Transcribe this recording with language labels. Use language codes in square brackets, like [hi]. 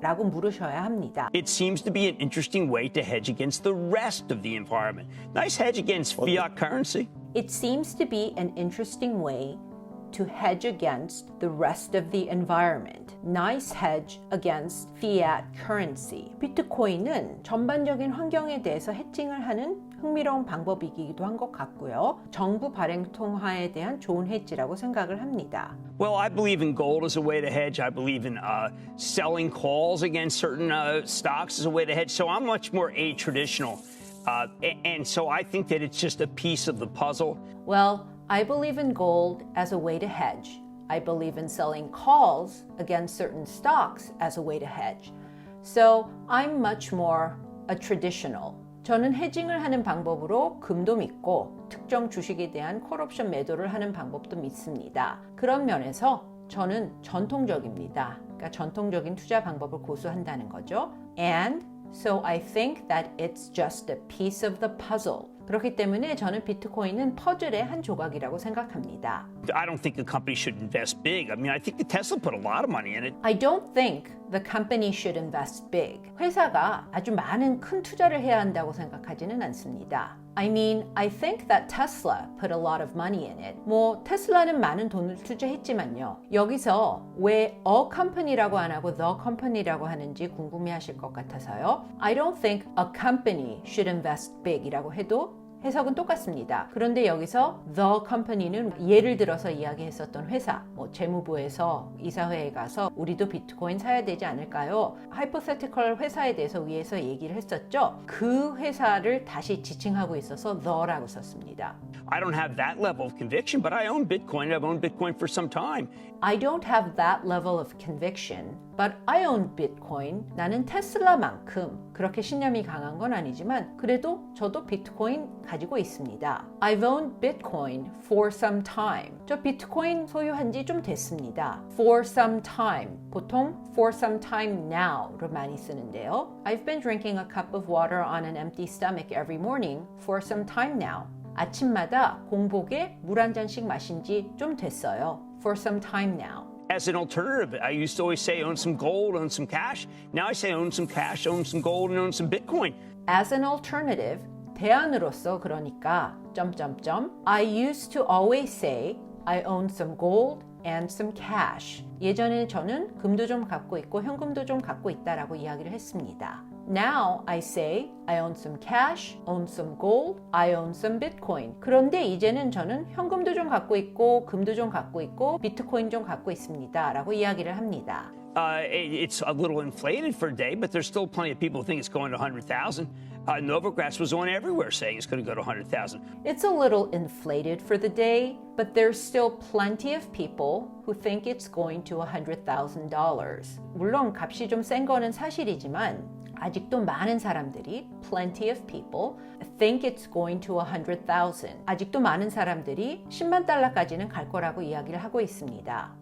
[ko] 라고 물으셔야 합니다. [en] It seems to be an interesting way to hedge against the rest of the environment. Nice hedge against fiat currency. It seems to be an interesting way to hedge against the rest of the environment. Nice hedge against fiat currency. [ko] 비트코인은 전반적인 환경에 대해서 해칭을 하는 흥미로운 방법이기도 한 것 같고요. 정부 발행 통화에 대한 좋은 해지라고 생각을 합니다. [en] Well, I believe in gold as a way to hedge. I believe in selling calls against certain stocks as a way to hedge. So I'm much more a-traditional. And so I think that it's just a piece of the puzzle. Well, I believe in gold as a way to hedge. I believe in selling calls against certain stocks as a way to hedge. So I'm much more a traditional. [ko] 저는 헤징을 하는 방법으로 금도 믿고 특정 주식에 대한 콜옵션 매도를 하는 방법도 믿습니다. 그런 면에서 저는 전통적입니다. 그러니까 전통적인 투자 방법을 고수한다는 거죠. [en] And So I think that it's just a piece of the puzzle. [ko] 그렇기 때문에 저는 비트코인은 퍼즐의 한 조각이라고 생각합니다. [en] I don't think the company should invest big. I mean, I think the Tesla put a lot of money in it. I don't think the company should invest big. [ko] 회사가 아주 많은 큰 투자를 해야 한다고 생각하지는 않습니다. [en] I mean, I think that Tesla put a lot of money in it. [ko] 뭐 테슬라는 많은 돈을 투자했지만요. 여기서 왜 [en] a company [ko] 라고 안 하고 [en] the company [ko] 라고 하는지 궁금해하실 것 같아서요. [en] I don't think a company should invest big [ko] 이라고 해도 해석은 똑같습니다. 그런데 여기서 [en] the company [ko] 는 예를 들어서 이야기했었던 회사, 뭐 재무부에서 이사회에 가서 우리도 비트코인 사야 되지 않을까요? hypothetical 회사에 대해서 위에서 얘기를 했었죠. 그 회사를 다시 지칭하고 있어서 the라고 썼습니다. [en] I don't have that level of conviction, but I own Bitcoin. I've owned Bitcoin for some time. I don't have that level of conviction, but I own Bitcoin. [ko] 나는 테슬라만큼 그렇게 신념이 강한 건 아니지만 그래도 저도 비트코인 가지고 있습니다. [en] I've owned Bitcoin for some time. [ko] 저 비트코인 소유한 지 좀 됐습니다. [en] For some time. [ko] 보통 [en] for some time now [ko] 를 많이 쓰는데요. [en] I've been drinking a cup of water on an empty stomach every morning for some time now. [ko] 아침마다 공복에 물 한 잔씩 마신 지 좀 됐어요. [en] For some time now. As an alternative, I used to always say own some gold, own some cash. Now I say own some cash, own some gold, and own some Bitcoin. As an alternative, [ko] 대안으로서 그러니까 [en] I used to always say I own some gold and some cash. [ko] 예전에 저는 금도 좀 갖고 있고 현금도 좀 갖고 있다라고 이야기를 했습니다. [en] Now I say I own some cash, own some gold, I own some Bitcoin. [ko] 그런데 이제는 저는 현금도 좀 갖고 있고 금도 좀 갖고 있고 비트코인 좀 갖고 있습니다 라고 이야기를 합니다. [en] It's a little inflated for a day, but there's still plenty of people who think it's going to 100,000. Novogratz was on everywhere saying it's going to go to 100,000. It's a little inflated for the day, but there's still plenty of people who think it's going to $100,000. [ko] 물론 값이 좀 센 거는 사실이지만 아직도 많은 사람들이 [en] plenty of people think it's going to 100,000. [ko] 아직도 많은 사람들이 10만 달러까지는 갈 거라고 이야기를 하고 있습니다.